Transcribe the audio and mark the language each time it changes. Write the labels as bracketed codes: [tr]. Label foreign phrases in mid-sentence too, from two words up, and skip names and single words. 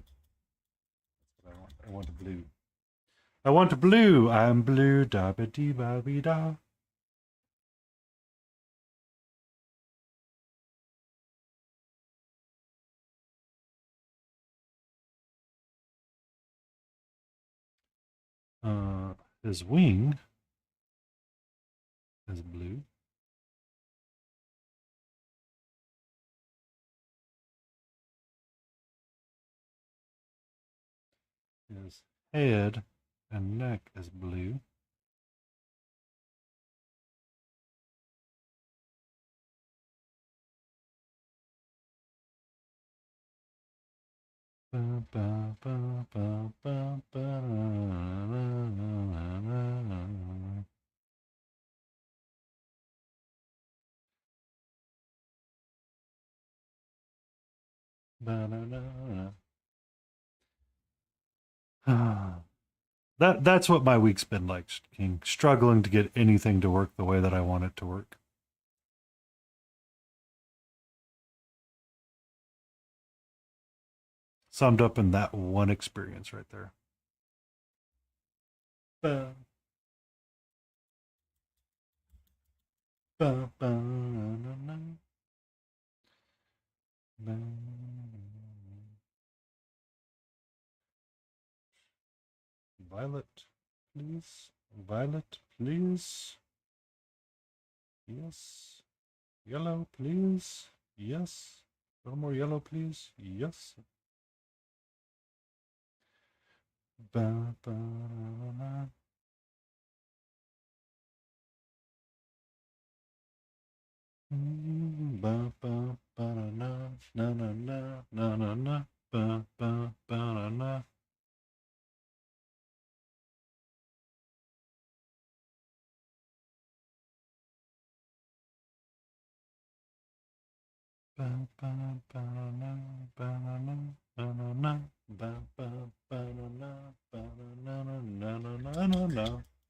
[en] That's what I want. I want a blue. I want a blue. I'm blue. Da ba dee ba be da. His wing is blue. His head and neck is blue. Ba, ba, ba, ba, ba, ba, na, na, na, na. Ba, na, na, na. That's what my week's been like, King. Struggling to get anything to work the way that I want it to work. Summed up in that one experience right there. Ba, ba, ba, na, na, ba. Violet, please. Violet, please. Yes. Yellow, please. Yes. A little more yellow, please. Yes. Ba, ba, na, na. Ba, ba, ba, na, na, na, na, na, na, na, ba, ba, ba, na, na. Ba, ba, ba, na, ba, na, na, na, na, na, ba, ba, ba, na, na, ba, na, na, na, na, na, na, na.